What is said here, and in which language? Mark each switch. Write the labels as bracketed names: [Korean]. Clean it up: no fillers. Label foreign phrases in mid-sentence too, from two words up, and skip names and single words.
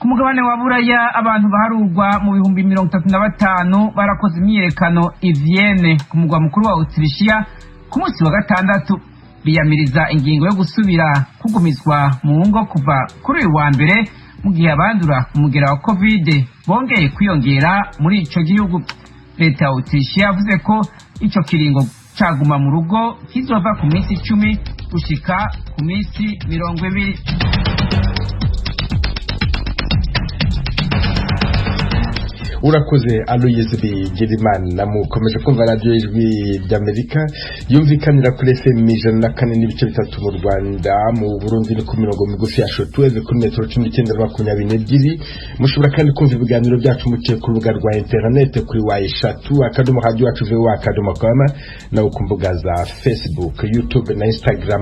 [Rundi] ku mugabane wa buraya abantu baharurwa mu bihumbi 35 barakoze imyiyerekano i Vienne ku mugwa mukuru wa Autrichia ku munsi wa gatandatu biyamiriza ingingo yo gusubira kugumizwa mu ngo kuva kuri uyu wa mbere mu gihe abandura umugera wa covid bongeye kwiyongera muri ico gihugu. Leta ya Autrichia yavuze ko ico kiringo caguma mu rugo kizova ku minsi 10 gushika ku minsi 20. urakoze Aloyes Bigirimana. Mukomeje kumva radio ijwi ry'Amerika yumvikanira kuri FM 104.3 mu Rwanda, mu Burundi ni ku mirongo migufi ya shortwave kuri metero 1922. Mushobora kandi kumva ibiganiro byacu muciye ku rubuga rwa internet kuri wa3.radio.com na ku mbuga za Facebook, YouTube na Instagram.